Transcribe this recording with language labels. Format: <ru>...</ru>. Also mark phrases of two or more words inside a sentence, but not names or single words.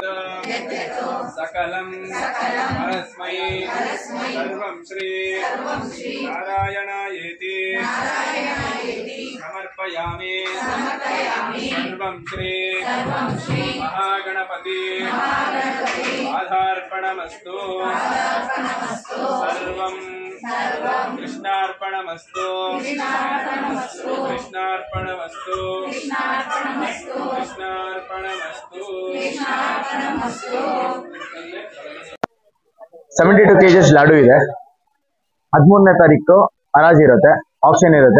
<sa>सकलं परस्मै सर्वं श्री नारायणायेति समर्पयामि सर्वं श्री महागणपति आधार्पणमस्तु सर्वं कृष्णार्पणमस्तु कृष्णार्पणमस्तु कृष्णार्पणमस्तु</sa> <kn>72 kgs ಲಾಡು ಇದೆ. 13ನೇ ತಾರೀಕು ಹರಾಜು ಇರುತ್ತೆ, ಆಪ್ಷನ್ ಇರುತ್ತೆ.</kn>